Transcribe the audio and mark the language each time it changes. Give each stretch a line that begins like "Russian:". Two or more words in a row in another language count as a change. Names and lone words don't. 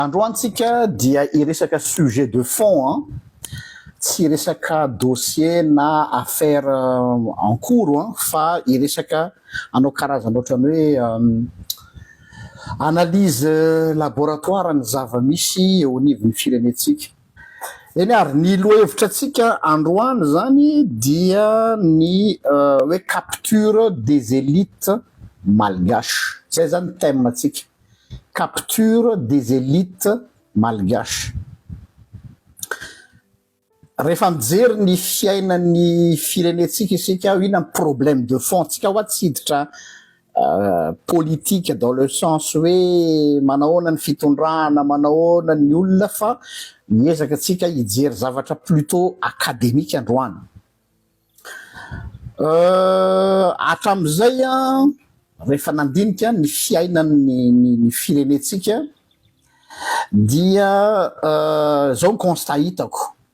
Malagasy: Androantsika dia iresaka
French: sujet de fond,
Malagasy: tsy resaka dossier na
French: affaire en cours,
Malagasy: fa iresaka anao karazana ohatrany hoe
French: analyse laboratoire
Malagasy: ny zava-misy eo anivon'ny firenetsika. Eny ary ny lohahevitrantsika androany zany dia ny hoe
French: capture des élites malgaches.
Malagasy: Zay zany thème-tsika.
French: Capture des élites malgaches.
Malagasy: Rehefa mijery ny fiainan'ny firenetsika isika ino ny
French: problème de fond
Malagasy: tsika hoa tsy hiditra politique
French: dans le sens
Malagasy: hoe manahoana ny fitondrana, manahoana ny olona, fa miezaka tsika hijery zavatra
French: plutôt académique
Malagasy: androany. Hatram'izay rehefa nandinika ny fiainan'ny firenetsika dia zao ny constat hitako.